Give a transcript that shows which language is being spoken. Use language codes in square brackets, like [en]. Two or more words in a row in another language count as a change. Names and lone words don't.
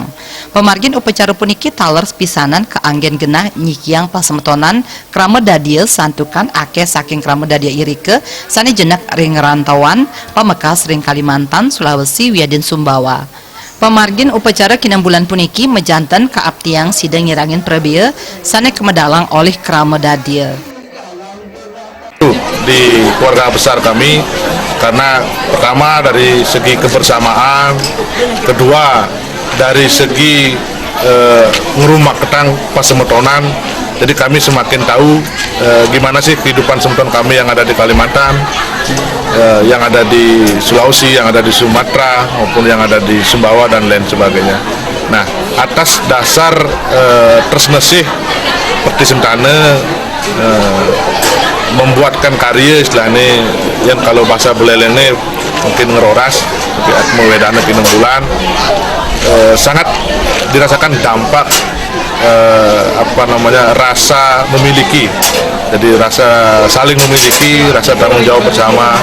[ban] Pemargin upacara puniki taler pisanan keanggen genah nyikiang pasemetonan krama dadia santukan ake saking krama dadia irike sane jenak ring rantauan Pamekas ring Kalimantan, Sulawesi, Wiadin Sumbawa. Pemargin upacara kinambulan puniki mejanten kaaptiang sidang ngirangin prebia sane kemedalang oleh krama dadia. [id] Di keluarga besar kami karena pertama dari segi kebersamaan, kedua dari segi [ban] ngerumak ketang pasemetonan. [id] Jadi kami semakin tahu gimana sih kehidupan semeton kami yang ada di Kalimantan, yang ada di Sulawesi, yang ada di Sumatera, maupun yang ada di Sumbawa dan lain sebagainya. Nah, atas dasar tersnesih seperti sentane membuatkan karya istilahnya yang kalau bahasa belelengnya mungkin ngeroras seperti Atma Wedana kinambulan sangat dirasakan dampak rasa memiliki, jadi rasa saling memiliki, rasa tanggung jawab bersama.